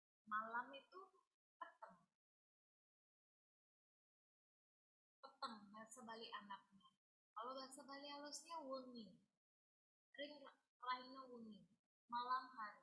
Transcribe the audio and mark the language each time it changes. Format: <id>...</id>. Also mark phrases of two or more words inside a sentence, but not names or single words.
<id>Malam itu peteng. Peteng bahasa Bali anaknya. Kalau bahasa Bali halusnya wengi. Ring lainnya wengi. Malam hari.</id>